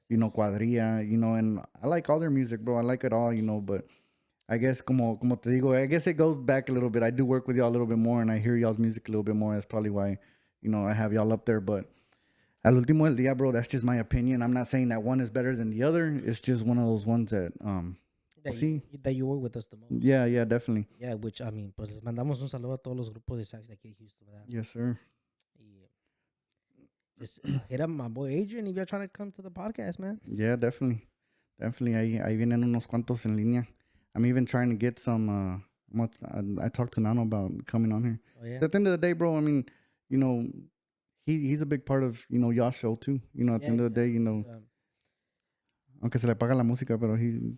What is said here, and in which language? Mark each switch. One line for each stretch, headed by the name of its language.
English: Cuadrilla, and I like all their music, bro. I like it all, but I guess
Spanish: como te digo,
English: I guess it goes back a little bit. I do work with y'all a little bit more, and I hear y'all's music a little bit more. That's probably why, I have y'all up there. But
Spanish: al último del día,
English: bro, that's just my opinion. I'm not saying that one is better than the other. It's just one of those ones that we'll see. That you work with us the most. Yeah, definitely. Yeah, which I mean,
Spanish: pues les mandamos un saludo a todos los grupos de sax de aquí de Houston, ¿verdad?
English: Yes, sir. Y just hit up my boy Adrian if you're trying to come to the podcast, man. Yeah, definitely.
Spanish: Ahí vienen unos cuantos en línea.
English: I'm even trying to get some. I talked to Nano about coming on here. Oh yeah. At the end of the day, bro, I mean, he's a big part of y'all show too. At the end of the day,
Spanish: aunque se le paga la música, pero he.